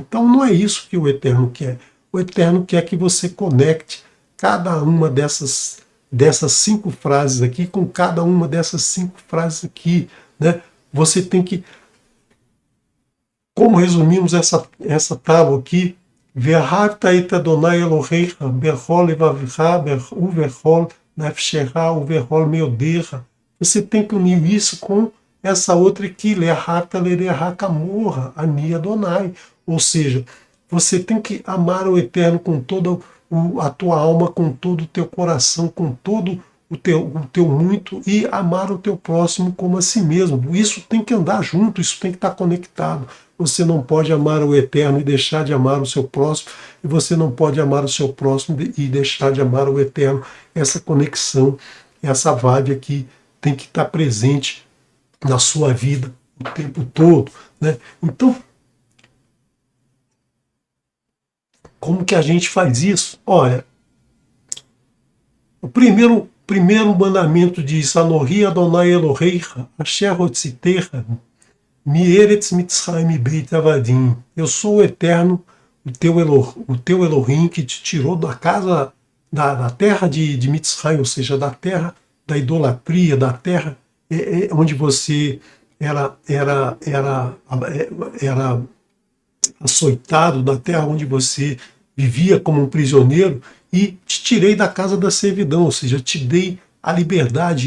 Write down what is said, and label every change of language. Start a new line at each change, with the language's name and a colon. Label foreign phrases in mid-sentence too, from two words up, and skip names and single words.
Portuguese: Então não é isso que o Eterno quer. O Eterno quer que você conecte cada uma dessas 5 frases aqui com cada uma dessas 5 frases aqui, né? Você tem que, como resumimos essa tábua aqui,
Hebrew: ואהבת את אדוני אלוהיך בכל לבבך ובכל נפשך ובכל מאודך.
Portuguese: Você tem que unir isso com essa outra aqui,
Hebrew: לאהבת לרעך כמורה אני אדוני.
Portuguese: Ou seja, você tem que amar o Eterno com toda a tua alma, com todo o teu coração, com todo o teu muito, e amar o teu próximo como a si mesmo. Isso tem que andar junto, isso tem que estar conectado. Você não pode amar o Eterno e deixar de amar o seu próximo, e você não pode amar o seu próximo e deixar de amar o Eterno. Essa conexão, essa vibe aqui tem que estar presente na sua vida o tempo todo, né? Então, como que a gente faz isso? Olha, o primeiro mandamento diz:
Hebrew: אנוכי אדוני אלוהיך אשר הוצאתיך מארץ מצרים בית עבדים.
Portuguese: Eu sou o Eterno, o teu Elohim, que te tirou da casa, da terra de Mitzrayim, ou seja, da terra da idolatria, da terra onde você era açoitado, da terra onde você vivia como um prisioneiro, e te tirei da casa da servidão, ou seja, te dei a liberdade.